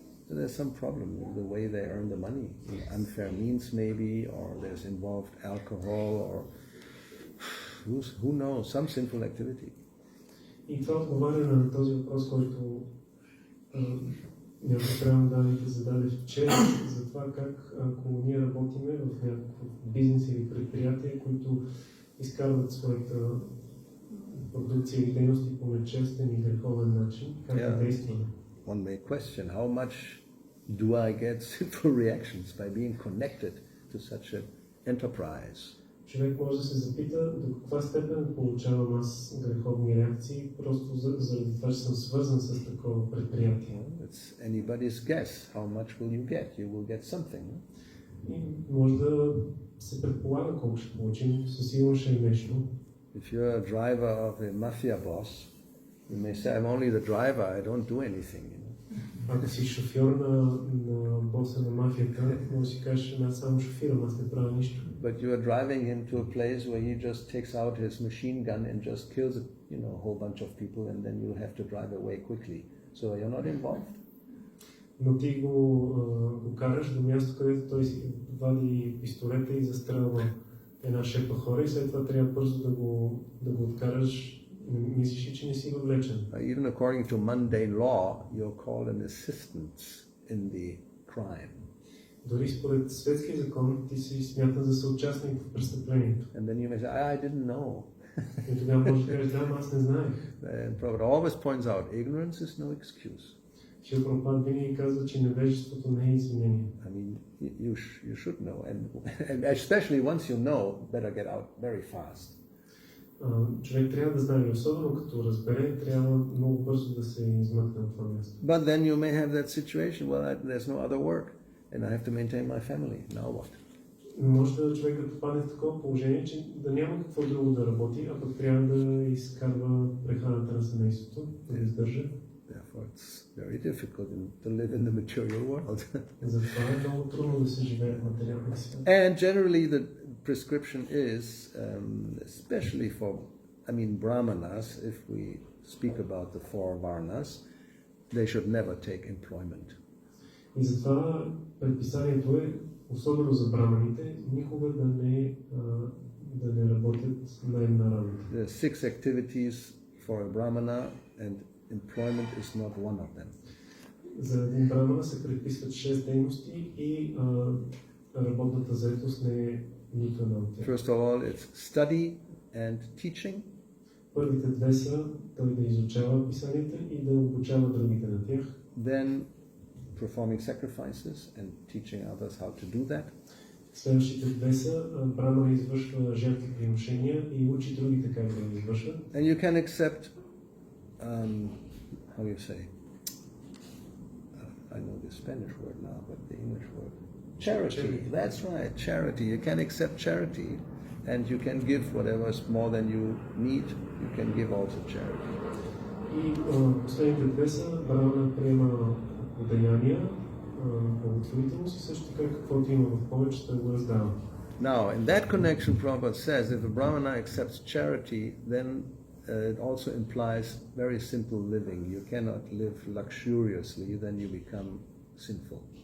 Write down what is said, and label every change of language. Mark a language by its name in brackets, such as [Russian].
[English] There's some problem with the way they earn the money, unfair means maybe, or there's involved alcohol, or who knows, some sinful activity. [Bulgarian] И това отговаря на този въпрос, който някакъв данните зададе вчера, за това как ако ние работиме в някакъв бизнес или предприятие, които изкарват своята продукция или дейности по нечестен и греховен начин, как да действаме. [English] One may question, how much do I get sinful reactions by being connected to such an enterprise? [Bulgarian] Човек може да се запита до каква степен получавам аз греховни реакции, просто заради това, че съм свързан с такова предприятие. [English] It's anybody's guess. How much will you get? You will get something. [Bulgarian] И може да се предполага колко ще получим, със сигурно ще е нещо. [English] If you're a driver of a mafia boss, you may say, I'm only the driver, I don't do anything. [Bulgarian] Ако си шофьор на боса на мафията, може да си кажеш, аз само шофирам, аз не правя нищо. [English] But you are driving him to a place where he just takes out his machine gun and just kills a whole bunch of people, and then you have to drive away quickly. So you're not involved. [Bulgarian] Но ти го караш до място, където той си вади пистолета и застрелва една шепа хора и след това трябва бързо да го откараш. Мислиш, че не си въвлечен. [English] Even according to mundane law, you're called an assistant in the crime. [Bulgarian] Дори според светския закон ти си смятан за съучастник в престъплението. [English] And then you may say, I didn't know. [Bulgarian] И тогава можеш да кажеш, да, аз не знаех. [English] And Prabhupada always points out, ignorance is no excuse. [Bulgarian] Шрила Прабхупада винаги казва, че невежеството не е извинение. [English] I mean, you should know, and especially once you know, better get out very fast. [Bulgarian] Човек трябва да знае, особено като разбере, трябва много бързо да се измъкне от това място. [English] But then you may have that situation, well, there's no other work, and I have to maintain my family. Now what? [Bulgarian] Може да човек да попадне в такова положение, че да няма какво друго да работи, а пък трябва да изкарва прехраната на семейството, да издържа. [English] Therefore, it's very difficult to live in the material world. [Bulgarian] Затова е много трудно да се живее в материалния свят. [English] And generally the prescription is, especially for, brahmanas, if we speak about the four varnas, they should never take employment. [Bulgarian] И затова предписанието е, особено за браманите, никога да не работят наемна работа. [English] There are 6 activities for a brahmana, and employment is not one of them. [Bulgarian] За един брамана се предписват 6 дейности и работната заетост не е нито една от тях. [English] First of all, it's study and teaching. [Bulgarian] Първите 2 са той да изучава писанията и да обучава другите на тях. [English] Then performing sacrifices and teaching others how to do that. [Bulgarian] Следващите 2 са брамана извършва жертвоприношения и учи другите как да ги извършват. [English] And you can accept, how you say, I know the Spanish word now, but the English word, charity. That's right, charity. You can accept charity, and you can give whatever is more than you need. You can give also charity. [Bulgarian] И последните 2 са брамана приема подаяния, благотворителност и също така каквото има в повече, той го раздава. [English] Now, in that connection, Prabhupada says if a Brahmana accepts charity, then it also implies very simple living. You cannot live luxuriously, then you become sinful.